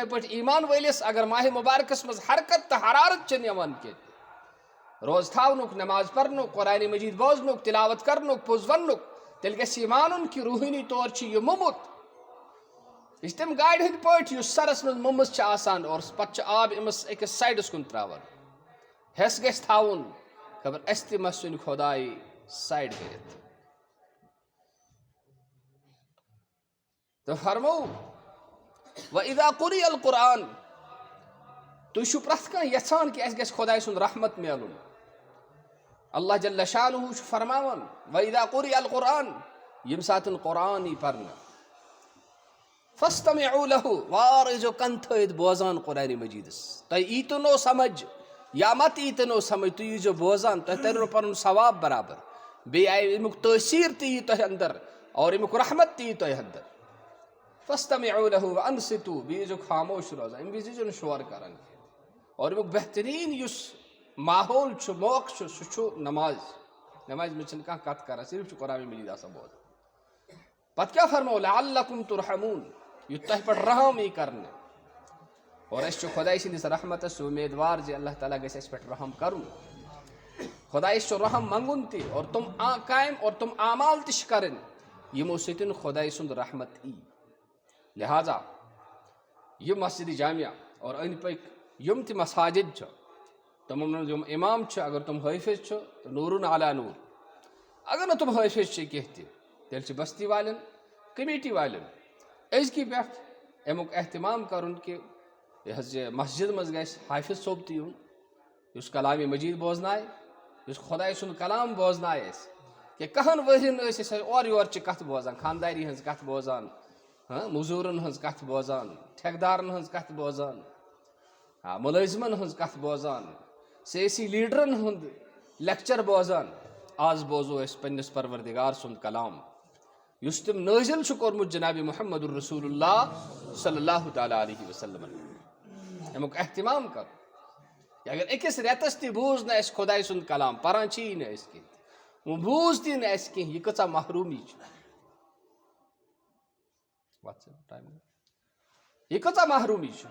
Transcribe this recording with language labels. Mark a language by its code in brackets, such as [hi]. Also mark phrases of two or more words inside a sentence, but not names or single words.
[ks] پٲٹھۍ ایمان وٲلِس اگر ماہِ مُبارکس منٛز حرکت تہٕ حرارت چھنہٕ یِوان کینٛہہ روز تھاونُک نٮ۪ماز پرنُک قرآنِ مجیٖد بوزنُک تلاوت کرنُک پوٚز وننُک تیٚلہِ گژھِ یہِ مانُن کہ روحٲنی طور چھُ یہِ موٚمُت یہِ چھِ تِم گاڑِ ہٕنٛدۍ پٲٹھۍ یُس سرس منٛز موٚمٕژ چھِ آسان اور پتہٕ چھُ آب أمِس أکِس سایڈس کُن تراوان ہٮ۪س گژھِ تھاوُن خبر اسہِ تہِ ما ژھُنہِ خۄداے سایڈ کٔرِتھ تہٕ فرموو [ar] وَإِذَا قُرِئَ الْقُرْآنُ [ks] تُہۍ چھِو پرٛٮ۪تھ کانٛہہ یژھان کہ اسہِ گژھِ خۄداے سُنٛد رحمت میلُن اللہ جل شانہ چھُ فرماوان [ar] وَإِذَا قُرِئَ الْقُرْآنُ [ks] ییٚمہِ ساتہٕ قرآن یی پرنہٕ [ar] فَاسْتَمِعُوا لَهُ [ks] وار ٲسۍزیو کن تھٲیِتھ بوزان قرآنِ مجیٖدس تۄہہِ ییٖتو نو سمجھ یا مت ییٖتو نو سمجھ تُہۍ ییٖزیو بوزان تۄہہِ ترِوٕ پنُن ثواب برابر بیٚیہِ آیہِ امیُک تٲثیٖر تہِ یی تۄہہِ انٛدر اور امیُک رحمت تہِ یی تۄہہِ انٛدر [ar] فَاسْتَمِعُوا لَهُ وَأَنصِتُوا [ks] بیٚیہِ ٲسۍزیو خاموش روزان اَمہِ وِزِ ٲسۍزیو نہٕ شور کران اور امیُک بہتریٖن یُس ماحول چھُ موقعہٕ چھُ سُہ چھُ نمازِ منٛز چھِنہٕ کانٛہہ کتھ کران صرف چھُ قرآنِ مجیٖد آسان بوزان پتہٕ کیٛاہ فرموو [ar] لَعَلَّكُمْ تُرْحَمُونَ [ks] یُتھ تۄہہِ پٮ۪ٹھ رحم یی کرنہٕ اور أسۍ چھِ خۄداے سٕنٛدِس رحمتس اُمیٖدوار زِ اللہ تعالیٰ گژھِ اَسہِ پٮ۪ٹھ رحم کرُن خدایس رحم منگن تہ اور تم قائم اور تم اعمال تش کرن یمو سۭتۍ خداے سُنٛد رحمت ای. لہذا یہ مسجد جامعہ اور أنٛدۍ پٔکۍ یم تہِ مساجد چھِ تمن منٛز یم امام چھِ اگر تم حٲفظ چھِ تو [ar] نور على نور. [ks] اگر نہٕ تم حٲفظ چھِ کینٛہہ تہِ تیٚلہِ چھِ بستی والٮ۪ن کمیٹی والٮ۪ن أزکی پٮ۪ٹھ امیُک اہتمام کرُن کہ یہ حظ یہ مسجد منٛز گژھِ حافظ صٲب تہِ یُن یُس کلامِ مجیٖد بوزنایہِ یُس خۄداے سُنٛد کلام بوزنایہِ اَسہِ کہ کہن ؤرین ٲسۍ أسۍ اورٕ یورچہِ کتھٕ بوزان خانداری ہٕنٛز کتھٕ بوزان موٚزوٗرن ہٕنٛز کتھٕ بوزان ٹھیکدارن ہٕنٛز کتھٕ بوزان مُلٲزمن ہٕنٛز کتھٕ بوزان سیٲسی لیڈرن ہُنٛد لیکچر بوزان. آز بوزو أسۍ پننِس پروردگار سُنٛد کلام یُس تٔمۍ نٲزِل چھُ کوٚرمُت جناب محمد الرسول اللہ [ar] صلی اللہ تعالیٰ علیہ وسلمن. [ks] امیُک اہتمام کرُن کہ اگر أکِس رٮ۪تس تہِ بوٗز نہٕ اَسہِ خۄداے سُنٛد کلام پران چھِی نہٕ أسۍ کینٛہہ وۄنۍ بوٗز تہِ نہٕ اَسہِ کینٛہہ یہِ کۭژاہ محروٗمی چھِ یہ کۭژاہ محروٗمی چھِ.